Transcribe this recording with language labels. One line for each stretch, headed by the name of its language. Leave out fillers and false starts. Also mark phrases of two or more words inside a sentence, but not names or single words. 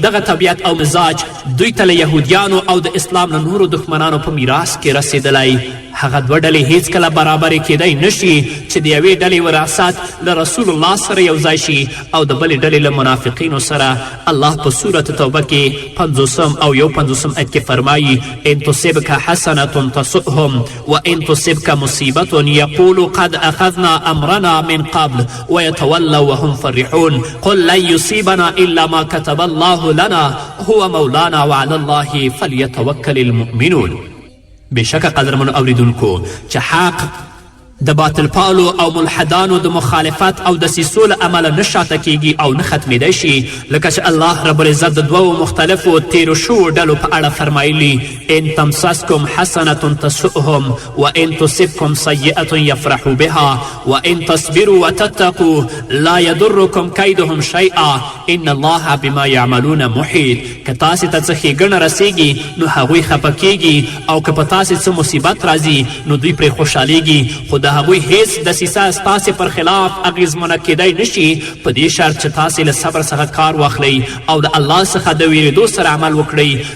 Pashto: دغه طبیعت او مزاج دوی ته له یهودیانو او د اسلام له نورو دښمنانو په میراث کې رسېدلی. هغه دوه ډلې هیڅکله برابرې کیدی نشي چې د یوې ډلې وراثت له رسول الله سره یو ځای شي او د بلې ډلې له منافقینو سره. الله په سورة توبه کې 50 او 51 آیت کې فرمایي
Arabic: ان تصبک حسنة تسؤهم وان تصبک مصیبة یقولوا قد اخذنا امرنا من قبل ويتولوا وهم فرحون قل لن يصيبنا الا ما كتب الله لنا هو مولانا وعلى الله فليتوکل المؤمنون.
Pashto: بېشکه قدرمنو اوریدونکو چې حق د باطل پالو او ملحدانو د مخالفت او دسیسو له امله نه شاته کیږي او نه ختمیدی شي، لکه چې
Arabic: الله رب العزت
Pashto: د دوو مختلفو تیرو شوو ډلو په اړه فرمایلي:
Arabic: ان تمسسکم حسنة تسؤهم وان تصبکم سیئة یفرحوا بها وان تصبروا وتتقوا لا یضرکم کیدهم شیئا ان الله بما یعملون محیط.
Pashto: که تاسې ته څه ښېګڼه رسیږي نو هغوی خفه کیږي، او که په تاسې څه مصیبت راځي نو دوی پرې خوشحالیږي، خو د هغوی هیڅ دسیسه ستاسې پر خلاف اغیزمنه کیدی نشي، په دې شرط چې تاسې له صبر څخه کار واخلئ او د الله څخه د ویرېدو سره عمل وکړئ.